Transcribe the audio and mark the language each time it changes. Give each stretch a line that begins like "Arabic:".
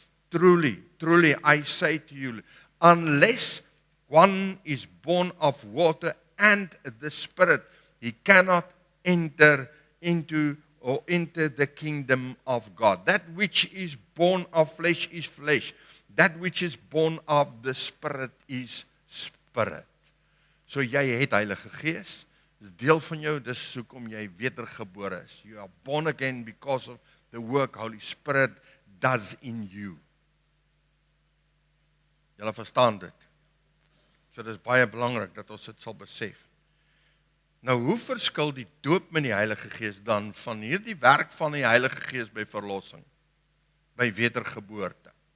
English: Truly, truly, I say to you, unless one is born of water and the Spirit, he cannot enter into the kingdom of God. That which is born of flesh is flesh. That which is born of the Spirit is Spirit.
Afrikaans: So jy het Heilige Gees, dis deel van jou, dis hoekom jy wedergebore is.
English: You are born again because of the work Holy Spirit does in you.
Afrikaans: Julle verstaan dit. So dis baie belangrik dat ons dit sal besef. Nou, hoe verskil die doop met die Heilige Gees dan van hierdie werk van die Heilige Gees by verlossing, by wedergeboorte?